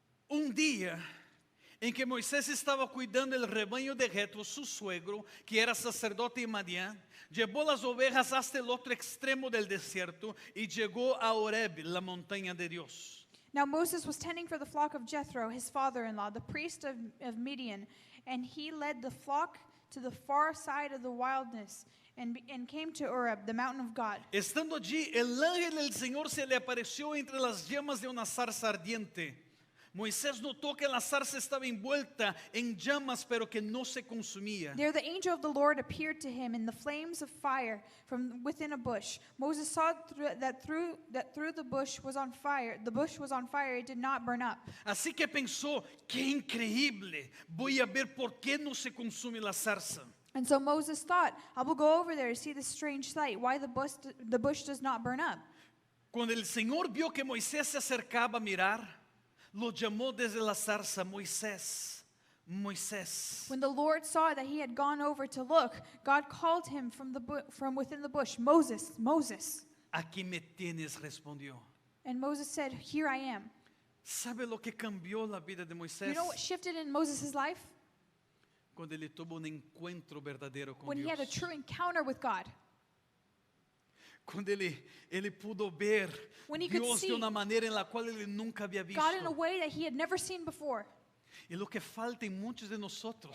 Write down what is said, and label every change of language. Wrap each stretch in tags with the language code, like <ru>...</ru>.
<es>Un día en que Moisés estaba cuidando el rebaño de Jetro, su suegro, que era sacerdote en Madián, llevó las ovejas hasta el otro extremo del desierto y llegó a Horeb, la montaña de Dios.</es> <en>Now Moses was tending for the flock of Jethro, his father-in-law, the priest of Midian, and he led the flock to the far side of the wilderness and came to Horeb, the mountain of God.</en> <es>Estando allí, el ángel del Señor se le apareció entre las llamas de una zarza ardiente. Moisés notó que la zarza estaba envuelta en llamas, pero que no se consumía.</es> <en>There the angel of the Lord appeared to him in the flames of fire from within a bush. Moses saw that through the bush was on fire. The bush was on fire; it did not burn up.</en> <es>Así que pensó, qué increíble, voy a ver por qué no se consume la zarza.</es> <en>And so Moses thought, I will go over there to see this strange sight, why the bush does not burn up.</en> <es>Cuando el Señor vio que Moisés se acercaba a mirar, lo llamó desde la zarza, Moisés, Moisés.</es> <en>When the Lord saw that he had gone over to look, God called him from within the bush, Moses, Moses.</en> <es>Aquí me tienes, respondió.</es> <en>And Moses said, Here I am.</en> <es>¿Sabe lo que cambió la vida de Moisés?</es> <en>You know what shifted in Moses' life?</en> <es>Cuando ele tuvo un encuentro verdadero con</es> <en>when he had a Dios. true encounter with God.</en> <es>Cuando ele pudo ver</es> <en>When he could</en> <es>Dios de</es> <en>see</en> <es>una manera en la cual ele nunca había visto.</es> <en>God in a way that he had never seen before.</en> <es>Y lo que falta en muchos de nosotros</es>